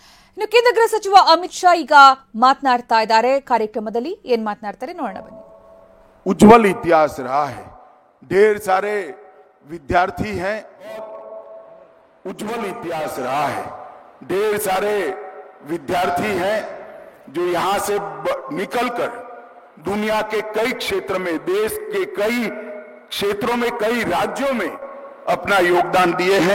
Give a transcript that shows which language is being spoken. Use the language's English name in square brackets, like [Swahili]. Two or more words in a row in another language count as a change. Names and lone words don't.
[Kannada] ಇನ್ನು ಕೇಂದ್ರ ಗೃಹ ಸಚಿವ ಅಮಿತ್ ಶಾ ಈಗ ಮಾತನಾಡ್ತಾ ಇದ್ದಾರೆ. ಕಾರ್ಯಕ್ರಮದಲ್ಲಿ ಏನ್ ಮಾತನಾಡ್ತಾರೆ ನೋಡೋಣ ಬನ್ನಿ. [Hindi] उज्जवल इतिहास रहा है, ढेर सारे विद्यार्थी हैं, उज्जवल इतिहास रहा है, ढेर सारे विद्यार्थी हैं जो यहां से निकलकर दुनिया के कई क्षेत्र में, देश के कई क्षेत्रों में, कई राज्यों में अपना योगदान दिए हैं।